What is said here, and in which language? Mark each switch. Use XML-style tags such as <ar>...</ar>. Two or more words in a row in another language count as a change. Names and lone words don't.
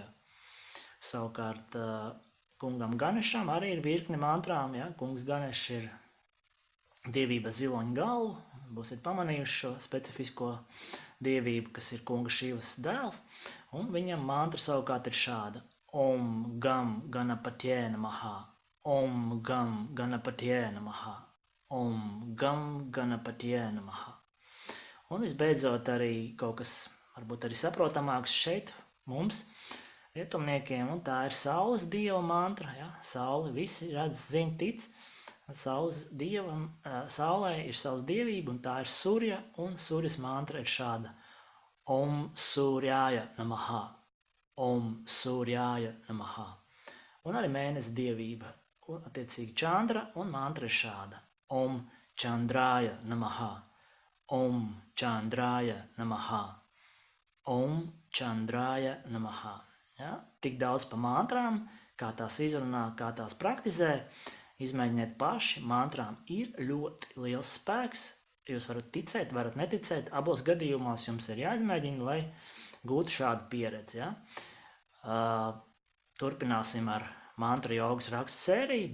<lv>Savukārt kungam Ganešam arī ir virkne mantrām. Ja? Kungs Ganešs ir dievība ziloņa galvu. Būsiet pamanījuši šo specifisko dievību, kas ir kunga Šivas dēls. Un viņam mantra savukārt ir šāda.</lv> <sa>Om Gam Ganapatye Namaha, Om Gam Ganapatye Namaha, Om Gam Ganapatye Namaha.</sa> <lv>Un visbeidzot arī kaut kas varbūt arī saprotamāks šeit mums, rietumniekiem, un tā ir saules dieva mantra. Ja? Saule visi redz, zin, tic. Saulē ir savas dievība, un tā ir Surja, un Surjas mantra ir šāda.</lv> <sa>Om Surjāja Namaha, Om Surjāja Namaha.</sa> <lv>Un arī mēnesi dievība, un attiecīgi Čandra, un mantra ir šāda.</lv> <sa>Om Čandrāja Namaha, Om Čandrāja Namaha, Om Čandrāja Namaha.</sa> <lv>Ja? Tik daudz pa mantrām, kā tās izrunā, kā tās praktizē. Izmēģiniet paši, mantrām ir ļoti liels spēks. Jūs varat ticēt, varat neticēt. Abos gadījumos jums ir jāizmēģina, lai gūtu šādu pieredzi. Ja? Turpināsim ar mantra jogas rakstu sēriju.</lv>